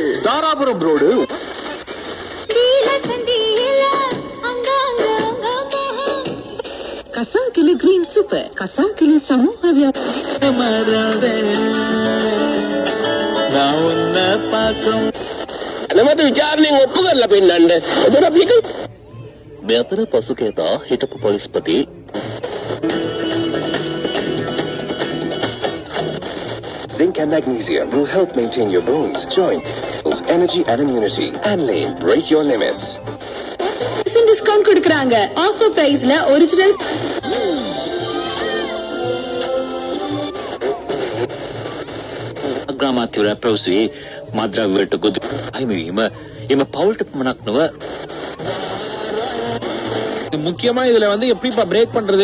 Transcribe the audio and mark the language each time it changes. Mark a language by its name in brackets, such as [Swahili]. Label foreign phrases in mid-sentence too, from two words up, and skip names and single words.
[Tamil] தாராபுரம் ரோடு கசாக்கிலி கிரீன் சூப்பர் கசாக்கிலி சமூக [Sinhala] නමත විචාරණයෙන් ඔප්පු කරලා පෙන්නන්න. එතන අපි මේ අතර පසුකේතා හිටපු පොලිස්පති [English] Zinc and magnesium will help maintain your bones, joints, energy and immunity. And Lane, break your limits. [Tamil] டிஸ்கவுண்ட் கொடுக்கறாங்க. [English] offer priceல original [Sinhala] අග්‍රාමාත්‍යවරයා පැවසුවේ මද්‍රව්‍ය වලට ගොදුරු අහිමිවීම එම පවුලට පමණක් නොව [Tamil] முக்கியமா இதுல எப்படிப்பா பிரேக் பண்றது?